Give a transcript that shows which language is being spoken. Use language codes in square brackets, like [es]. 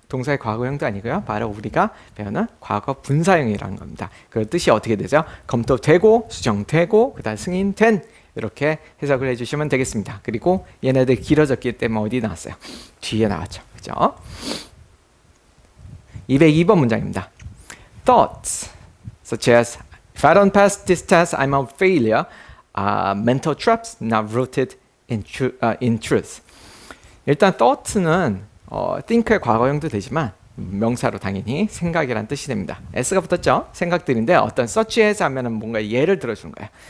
[ko] 동사의 과거형도 아니고요. 바로 우리가 배우는 과거 분사형이라는 겁니다. 그 뜻이 어떻게 되죠? 검토되고 수정되고 그다음 승인된, 이렇게 해석을 해주시면 되겠습니다. 그리고 얘네들 길어졌기 때문에 어디 나왔어요? 뒤에 나왔죠. 그죠? 202번 문장입니다. [en] Thoughts such as if I don't pass this test, I'm a failure, mental traps not rooted in truth. [ko] 일단 thought는 think의 과거형도 되지만 명사로 당연히 생각이란 뜻이 됩니다. S가 붙었죠? 생각들인데 어떤 such as 하면은 뭔가 예를 들어주는 거예요.